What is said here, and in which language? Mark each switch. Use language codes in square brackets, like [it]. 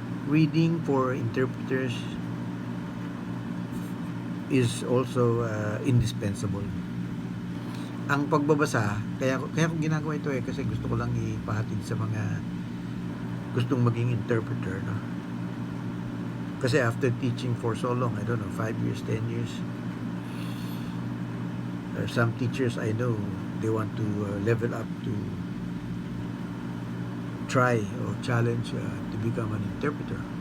[en] Reading for interpreters is also indispensable. [tl] Ang pagbabasa, kaya ko ginagawa ito kasi gusto ko lang ipahatid sa mga gustong maging interpreter, no? [en] Kasi after teaching for so long, I don't know, 5 years, 10 years, some teachers I know, they want to level up to try or challenge to become an interpreter.